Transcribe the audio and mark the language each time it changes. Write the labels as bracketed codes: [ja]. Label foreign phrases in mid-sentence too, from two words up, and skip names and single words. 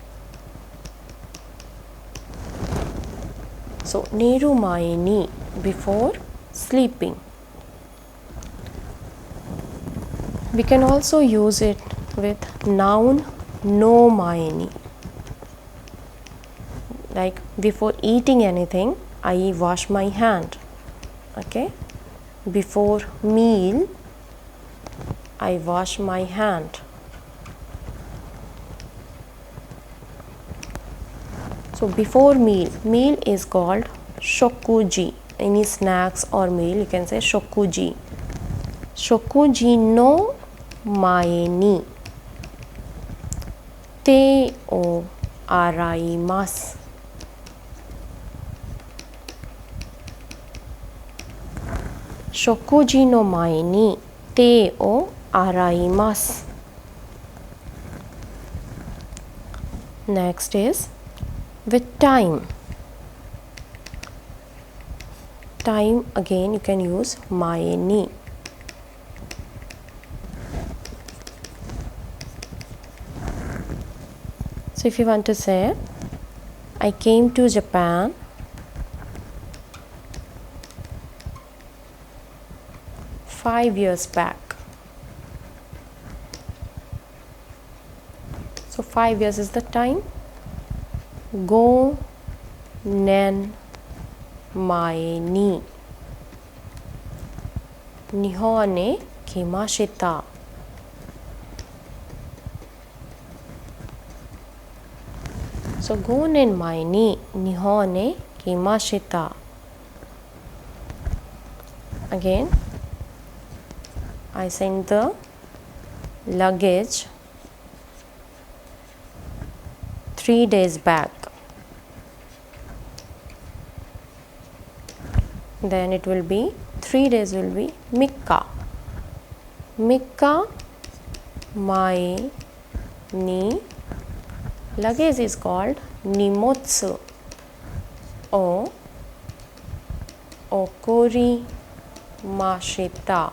[ja] So 寝る前に, [en] before sleeping. We can also use it with noun [ja] の前に. [en] Like before eating anything, I wash my hand. Okay, before meal, I wash my hand. So before meal, meal is called shokuji. Any snacks or meal, you can say shokuji. [ja] 食事の前に手を洗います. 食事の前に手を洗います. [en] Next is with time. Time again you can use mae ni. So if you want to say I came to Japan (5 years back), So 5 years is the time. [ja] 五年前に日本へ来ました. [en] So [ja] 5年前に日本へ来ました。 [en] Again, I sent the luggage 3 days back. Then it will be 3 days will be 3 日。 [ja] 3日前に [en] luggage is called [ja] 荷物を送りました。